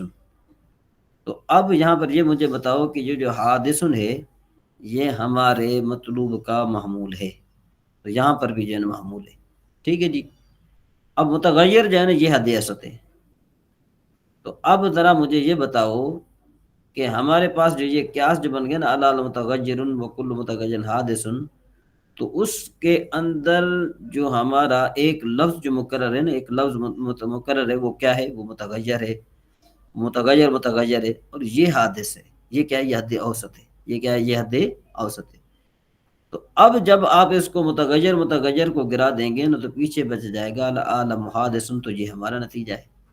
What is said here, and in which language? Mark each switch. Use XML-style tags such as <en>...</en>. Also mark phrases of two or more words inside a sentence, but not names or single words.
<ur>تو اب یہاں پر یہ مجھے بتاؤ کہ جو حادث ہے یہ ہمارے مطلوب کا محمول ہے، تو یہاں پر بھی جو ہے محمول ہے۔ ٹھیک ہے جی، اب متغیر جو ہے نا یہ حد اوسط ہے۔ تو اب ذرا مجھے یہ بتاؤ کہ ہمارے پاس جو یہ قیاس جو بن گیا نا،</ur> <ar>العالم متغیر و کل متغیر حادث،</ar> <ur>تو اس کے اندر جو ہمارا ایک لفظ جو مقرر ہے نا، ایک لفظ مقرر ہے، وہ کیا ہے، وہ متغیر ہے، متغیر ہے، اور یہ حادث ہے، یہ کیا ہے، یہ حد اوسط ہے، یہ کیا ہے، یہ حد اوسط ہے۔ تو اب جب آپ اس کو متغیر کو گرا دیں گے نا تو پیچھے بچ جائے گا</ur> <ar>العالم حادث،</ar> <ur>تو یہ ہمارا نتیجہ ہے۔</ur>